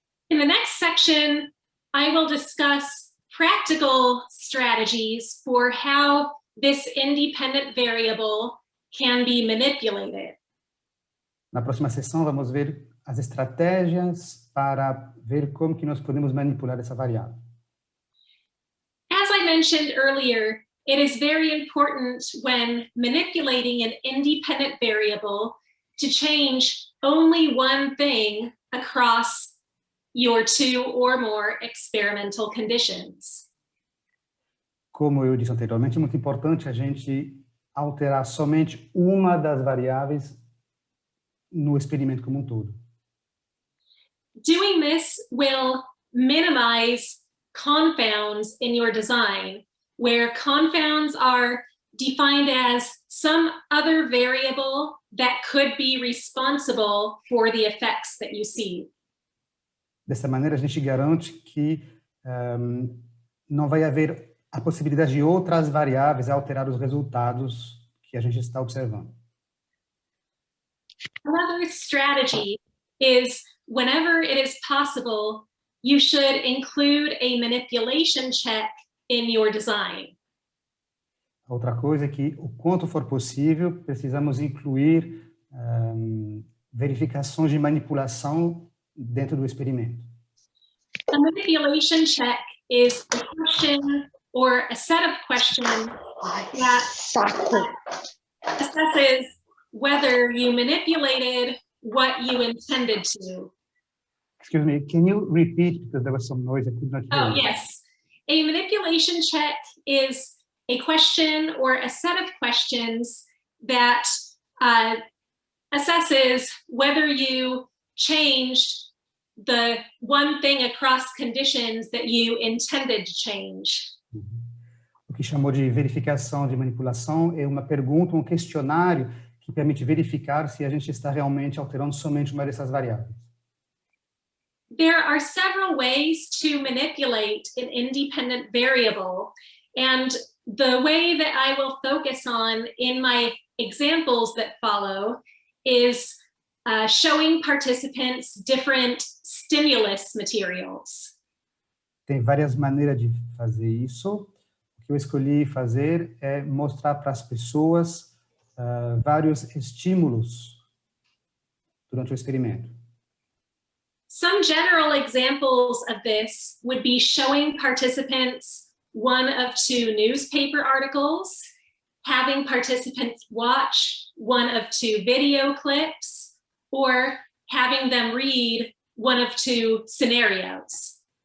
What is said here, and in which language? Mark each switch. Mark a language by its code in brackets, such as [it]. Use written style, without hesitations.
[en] In the next section, I will discuss practical strategies for how this independent variable can be manipulated. [pt] Na próxima sessão, vamos ver as estratégias para ver como que nós podemos manipular essa variável. [en] As I mentioned earlier, it is very important when manipulating an independent variable to change only one thing across your two or more experimental conditions. [pt] Como eu disse anteriormente, é muito importante a gente alterar somente uma das variáveis no experimento como um todo. [en] Doing this will minimize confounds in your design, where confounds are defined as some other variable that could be responsible for the effects that you see. [pt] Dessa maneira, a gente garante que não vai haver a possibilidade de outras variáveis alterar os resultados que a gente está observando. [en] Another strategy is whenever it is possible, you should include a manipulation check in your design. [pt] Outra coisa é que, o quanto for possível, precisamos incluir verificações de manipulação dentro do experimento. [en] A manipulation check is a question or a set of questions that assesses whether you manipulated what you intended to. Excuse me, can you repeat, because there was some noise I could not hear. Oh, yes. A manipulation check is a question or a set of questions that assesses whether you changed the one thing across conditions that you intended to change. [pt] O que chamou de verificação de manipulação é uma pergunta, um questionário que permite verificar se a gente está realmente alterando somente uma dessas variáveis. [en] There are several ways to manipulate an independent variable, and the way that I will focus on in my examples that follow is showing participants different stimulus materials. [pt] Tem várias maneiras de fazer isso. O que eu escolhi fazer é mostrar para as pessoas vários estímulos durante o experimento. [en] Some general examples of this would be showing participants one of two newspaper articles, having participants watch one of two video clips, or having them read one of two scenarios.